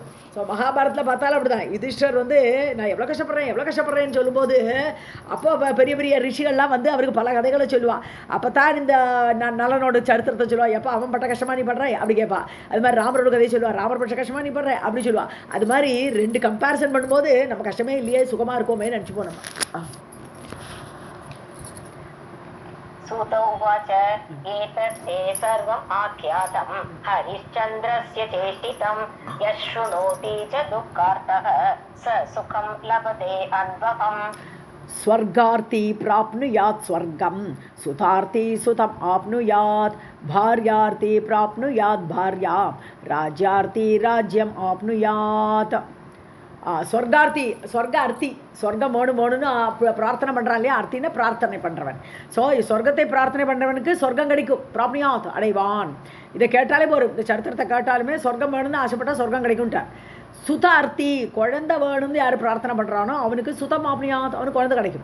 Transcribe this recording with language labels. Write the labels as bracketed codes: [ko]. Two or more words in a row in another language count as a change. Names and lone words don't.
[ta] ஸோ மகாபாரத்தில் பார்த்தாலும் அப்படி தான். யுதிஷ்டர் நான் எவ்வளோ கஷ்டப்படுறேன்னு சொல்லும்போது அப்போ பெரிய ரிஷிகள்லாம் அவருக்கு பல கதைகளை சொல்லுவான். அப்போ தான் இந்த நலனோட சரித்திரத்தை சொல்லுவாள். எப்போ அவன் பட்ட கஷ்டமாக நீ படுற அப்படி கேட்பா. அது மாதிரி ராமரோட கதையை சொல்லுவாள், ராமர் பட்ட கஷ்டமாக நீ படுற அப்படி சொல்லுவாள். அது மாதிரி 2 கம்பேரிசன் பண்ணும்போது நம்ம கஷ்டமே இல்லையே, சுகமாக இருக்கோமே நினச்சிப்போம் நம்ம. [sa] सूत उवाच एतत्ते सर्वम् आख्यातं हरिश्चन्द्रस्य चेष्टितं यशृणोति च दुःखार्तः स सुखं लभते अन्वहम्. स्वर्गार्थी प्राप्नुयात् स्वर्गं, सुतार्थी सुतम् आप्नुयात्, भार्यार्थी प्राप्नुयात् भार्यां, राज्यार्थी राज्यम् आप्नुयात्. [ta] சொர்க்கார்த்தி சொர்க்க அர்த்தி சொர்க்கம் வேணும்னு பிரார்த்தனை பண்ணுறான் இல்லையா, அர்த்தின்னு பிரார்த்தனை பண்ணுறவன். ஸோ சொர்க்கத்தை பிரார்த்தனை பண்ணுறவனுக்கு சொர்க்கம் கிடைக்கும், பிராப்னியாத் அடைவான். இதை கேட்டாலே போரும், இந்த சரித்திரத்தை கேட்டாலுமே சொர்க்கம் வேணும்னு ஆசைப்பட்டால் சொர்க்கம் கிடைக்கும்ட்டார். சுத அர்த்தி குழந்தை வேணும்னு யார் பிரார்த்தனை பண்ணுறானோ அவனுக்கு சுதமாப்னியாத், அவனுக்கு குழந்தை கிடைக்கும்.